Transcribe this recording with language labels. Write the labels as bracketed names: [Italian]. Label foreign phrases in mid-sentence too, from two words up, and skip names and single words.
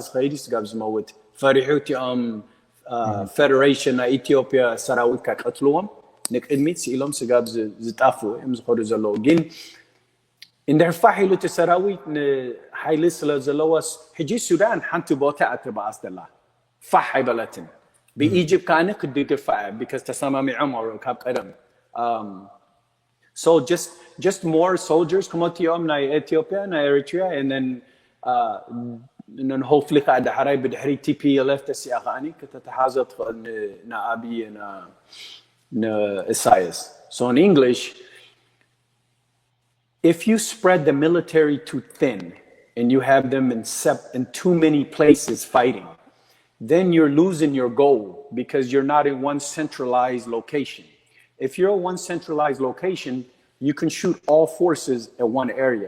[Tigrinya] ኸይዲ ስጋብ ዝመውት ፈሪሑ እቲኦም ፌደሬሽን ናይ ኢትዮጵያ ሰራዊት ካቀትልዎም ንቅድሚት ሲኢሎም ስጋብ ዝጣፍኡ እዮም ዝኸዱ ዘለዉ ግን እንድሕር ፋሕ ኢሉ እቲ ሰራዊት ንሓይሊ ስለ ዘለወስ ሕጂ ሱዳን ሓንቲ ቦታ እያ ትበኣስ ዘላ ፋሕ ኣይበለትን ብኢጅፕት ከዓኒ ክድግፋ እያ because ተሰማሚዖም ካብ ቀደም [English] so just more soldiers [Tigrinya] ከመትኦም ናይ ኢትዮጵያ ናይ ኤርትራ [English] and then hopefully [Tigrinya] ከዓ ዳሕራይ ብድሕሪ TPLF ተሲኣ ከዓኒ ከተተሓዘ ትኽእል ንኣብይ ንኢሳያስ [English] so in English if you spread the military too thin and you have them in too many places fighting, then you're losing your goal because you're not in one centralized location. If you're in one centralized location, you can shoot all forces at one area.